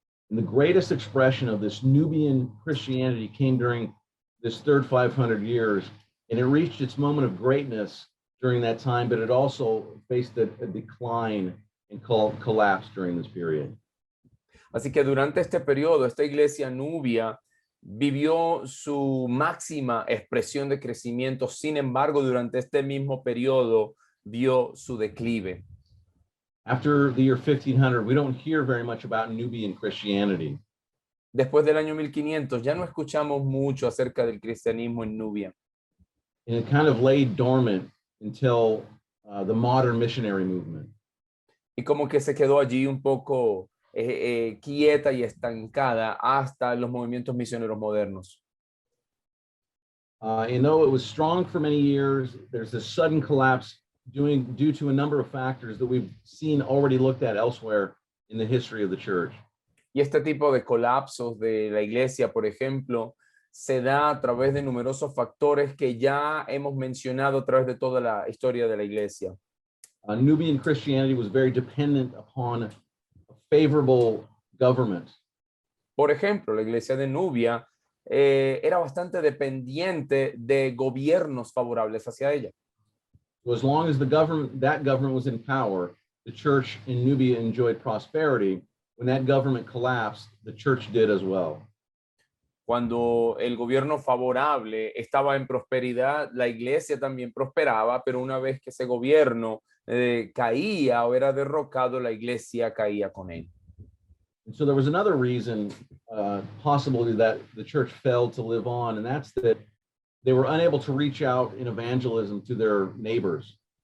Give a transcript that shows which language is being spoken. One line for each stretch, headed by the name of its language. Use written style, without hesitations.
English: And the greatest expression of this Nubian Christianity came during this third 500 years, and it reached its moment of greatness during that time, but it also faced a decline and collapse during this period.
Spanish: Así que durante este periodo, esta iglesia nubia vivió su máxima expresión de crecimiento. Sin embargo, durante este mismo periodo vio su declive.
English: After the year 1500, we don't hear very much about Nubian Christianity.
Spanish: Después del año 1500 ya no escuchamos mucho acerca del cristianismo en Nubia.
English: And it kind of lay dormant until the modern missionary movement.
Spanish: Y como que se quedó allí un poco quieta y estancada hasta los movimientos misioneros modernos.
English: And though it was strong for many years, there's a sudden collapse due to a number of factors that we've seen already looked at elsewhere in the history of the church.
Spanish: Y este tipo de colapsos de la iglesia, por ejemplo, se da a través de numerosos factores que ya hemos mencionado a través de toda la historia de la iglesia.
English: Nubian Christianity was very dependent upon a favorable government.
Spanish: Por ejemplo, la iglesia de Nubia era bastante dependiente de gobiernos favorables hacia ella.
English: So as long as that government was in power, the church in Nubia enjoyed prosperity. When that government collapsed, the church did as well.
Spanish: Cuando el gobierno favorable estaba en prosperidad, la iglesia también prosperaba, pero una vez que ese gobierno caía o era derrocado, la iglesia caía con él.
English: And so there was another reason, possibly, that the church failed to live on, and that's that they were unable to reach out in evangelism to their neighbors.